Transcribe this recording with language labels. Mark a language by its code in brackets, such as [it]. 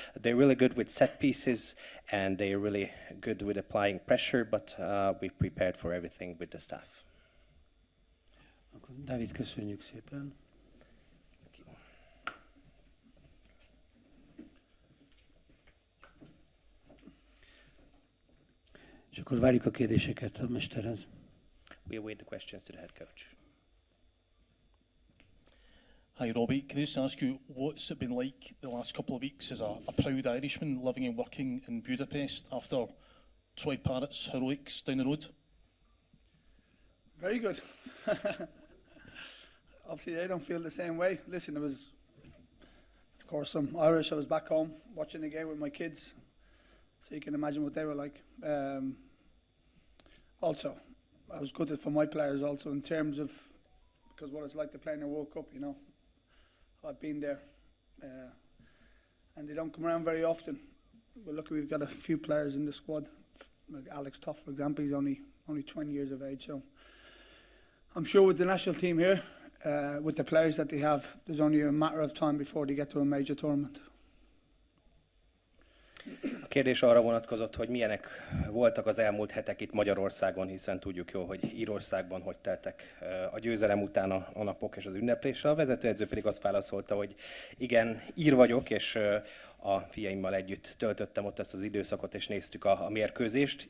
[en] They're really good with set pieces, and they're really good with applying pressure, but we've prepared for everything with the staff. [hu] Dávid, köszönjük szépen. És akkor várjuk a kérdéseket a mesterhez. [en] We await the questions to the head coach. Hi Robbie, can I just ask you what's it been like the last couple of weeks as a proud Irishman living and working in Budapest after Troy Parrott's heroics down the road? Very good. Obviously they don't feel the same way. Listen, it was, of course, I'm Irish. I was back home watching the game with my kids, so you can imagine what they were like. Also, I was gutted for my players also in terms of, because what it's like to play in a World Cup, you know. I've been there, and they don't come around very often. But look, we've got a few players in the squad, like Alex Toff, for example. He's only 20 years of age, so I'm sure with the national team here, with the players that they have, there's only a matter of time before they get to a major tournament. [hu] kérdés arra vonatkozott, hogy milyenek voltak az elmúlt hetek itt Magyarországon, hiszen tudjuk jól, hogy Írországban hogy teltek a győzelem után a napok és az ünneplésre. A vezetőedző pedig azt válaszolta, hogy igen, ír vagyok, és a fiaimmal együtt töltöttem ott ezt az időszakot, és néztük a mérkőzést.